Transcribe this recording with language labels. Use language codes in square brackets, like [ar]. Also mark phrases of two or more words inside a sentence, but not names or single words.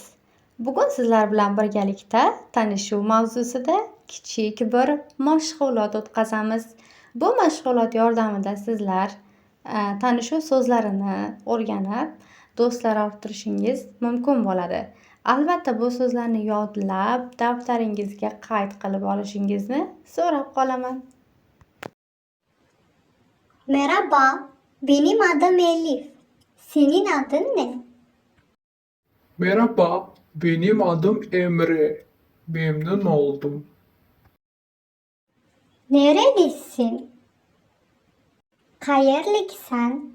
[uz] Bugun sizlar bilan birgalikda tanishuv mavzusida kichik bir mashg'ulot o'tkazamiz. Bu mashg'ulot yordamida sizlar tanishuv so'zlarini o'rganib, do'stlar orttirishingiz mumkin bo'ladi. Albatta bu so'zlarni yodlab, daftaringizga qayd qilib olishingizni so'rab qolaman. [tr] Merhaba, benim adım Elif. Senin adın ne? Merhaba, benim adım Emre. Memnun oldum. Nerelisin? Hayırlıksan?